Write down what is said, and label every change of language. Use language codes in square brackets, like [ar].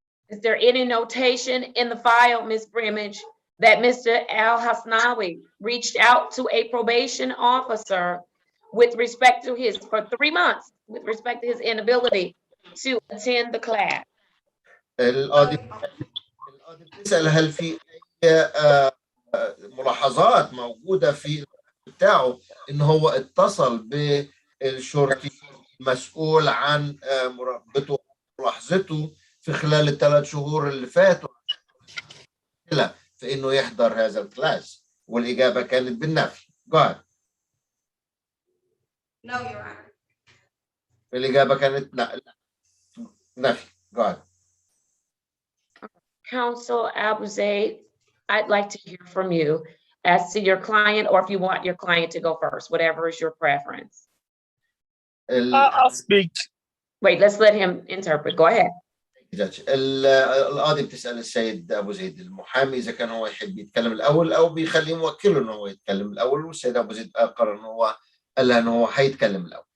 [en] Is there any notation in the file, Ms. Brimage, that Mr. Al Hasnawi reached out to a probation officer with respect to his, for 3 months, with respect to his inability to attend the class? [ar] القاضي بتسأل هل في أي ملاحظات موجودة في بتاعه إن هو اتصل بالشرطي المسؤول عن مراقبته وملاحظته في خلال ال3 شهور اللي فاتوا في إنه يحضر هذا الكلاس، والإجابة كانت بالنفي. [en] Go ahead. No, Your Honor. [ar] الإجابة كانت نفي. [en] Go ahead. Counsel Abuzaid, I'd like to hear from you as to your client, or if you want your client to go first, whatever is your preference. I'll speak. Wait, let's let him interpret. Go ahead. [ar] القاضي بتسأل السيد أبو زيد المحامي إذا كان هو يحب يتكلم الأول أو بيخليه موكله إن هو يتكلم الأول، والسيد أبو زيد قرر إن هو قال لها إن هو هيتكلم الأول.